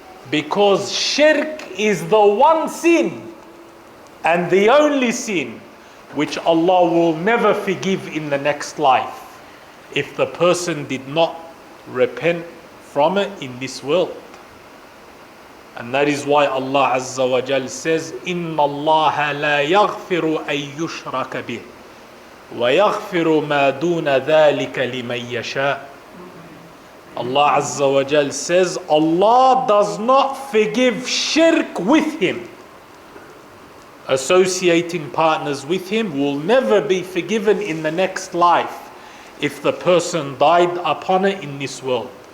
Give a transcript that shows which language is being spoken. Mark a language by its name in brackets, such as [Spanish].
[English] Because shirk is the one sin and the only sin which Allah will never forgive in the next life if the person did not repent from it in this world. And that is why Allah Azza wa Jal says, [Arabic] إِنَّ اللَّهَ لَا يَغْفِرُ أَن يُشْرَكَ بِهِ وَيَغْفِرُ مَا دُونَ ذَلِكَ لِمَن يَشَاءُ. [English] Allah Azza wa Jal says, Allah does not forgive shirk with Him. Associating partners with Him will never be forgiven in the next life if the person died upon it in this world.